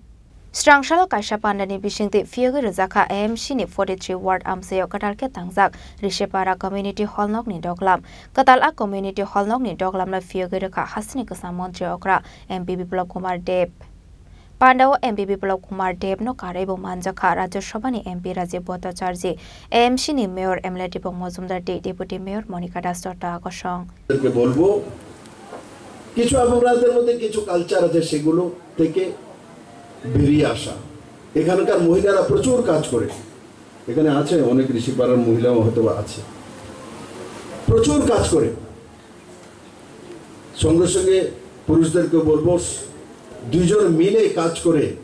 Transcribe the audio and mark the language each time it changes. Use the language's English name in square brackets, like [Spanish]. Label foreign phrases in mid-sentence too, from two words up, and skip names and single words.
[Kok Borok] Srangsalo kaisa Pandani bisingti Phiyogwi Rwjakha AMC ni 43 Ward Amchaio KwtalkheTangjak Rishipara Community Hall NokniDuglam Kwtalkhe Community Hall NokniDuglam la Phiyogwi Rwjakha Hasteni Kwcham Mantri Okra MP BiplabKuamr Deb Pandao MP BiplabKuamr Deb no Karebo Manjakha Rajya Sabhani MP Rajib Bhartacharjee AMC ni Mayor MLA Dipak Majumder Deputy Mayor Monica Dastota Akosong [Bangla] বলবো কিছু আপনাদের মধ্যে কিছু কালচার আছে সেগুলো থেকে বেরিয়ে আসা এখানকার মহিলারা প্রচুর কাজ করে এখানে আছে অনেক ঋষিপাড়ার মহিলাও হয়তো আছে প্রচুর কাজ করে সঙ্গে সঙ্গে পুরুষদেরকে বলবো দুইজন মিলে কাজ করে